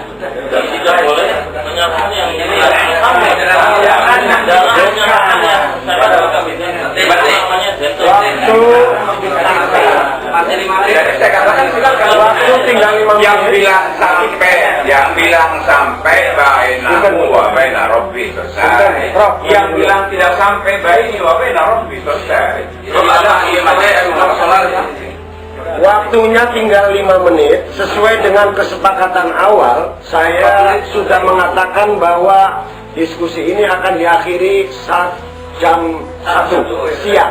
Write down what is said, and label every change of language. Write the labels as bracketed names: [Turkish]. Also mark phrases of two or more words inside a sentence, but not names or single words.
[Indonesian] Dan tidak boleh menyatakan yang ini sampai Jadi saya katakan silakan waktu tinggal 5 menit. Yang bilang sampai [Arabic] بين و بين ربي [Indonesian] selesai. Yang bilang tidak sampai [Arabic] بيني و بين ربي [Indonesian] selesai. Kalau ada Waktunya tinggal 5 menit. Sesuai dengan kesepakatan awal, saya sudah mengatakan bahwa diskusi ini akan diakhiri saat jam 1 siang.